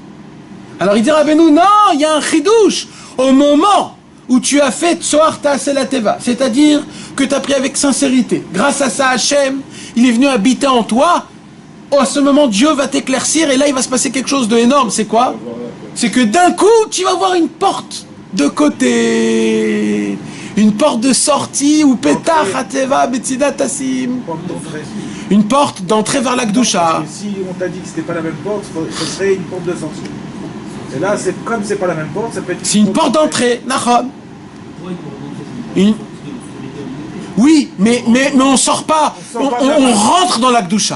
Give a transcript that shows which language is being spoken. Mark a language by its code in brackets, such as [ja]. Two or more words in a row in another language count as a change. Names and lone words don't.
[fr] Alors il dit Rabbeinu, non, il y a un chidouche. Au moment où tu as fait [he] צהר תעשה תבה, [fr] c'est-à-dire que tu as pris avec sincérité, grâce à ça Hachem, il est venu habiter en toi. À ce moment, Dieu va t'éclaircir et là il va se passer quelque chose d'énorme. C'est quoi? C'est que d'un coup, tu vas voir une porte de côté. Une porte de sortie ou [he] פתח התבה בצדה תשים. [fr] Une porte d'entrée vers la Gdusha. Si on t'a dit que c'était pas la même porte, ce serait une porte de sortie. Et là, comme c'est pas la même porte, ça peut être. C'est une porte d'entrée, nachon. Oui, mais on sort pas. On rentre dans la Gdusha.